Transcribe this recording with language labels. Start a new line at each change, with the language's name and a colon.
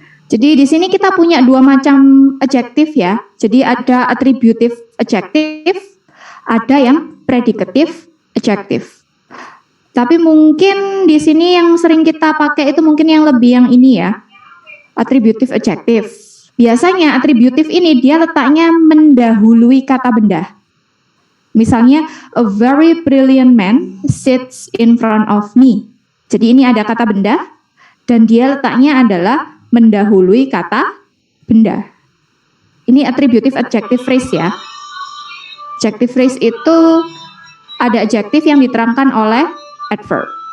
Indonesian: Jadi di sini kita punya dua macam adjective ya. Jadi ada attributive adjective, ada yang predicative adjective. Tapi mungkin di sini yang sering kita pakai itu mungkin yang lebih yang ini ya, attributive adjective. Biasanya attributive ini dia letaknya mendahului kata benda. Misalnya,
English: a very brilliant man sits in front of me.
Indonesian: Jadi ini ada kata benda dan dia letaknya adalah mendahului kata benda. Ini attributive adjective phrase ya. Adjective phrase itu ada adjective yang diterangkan oleh adverb.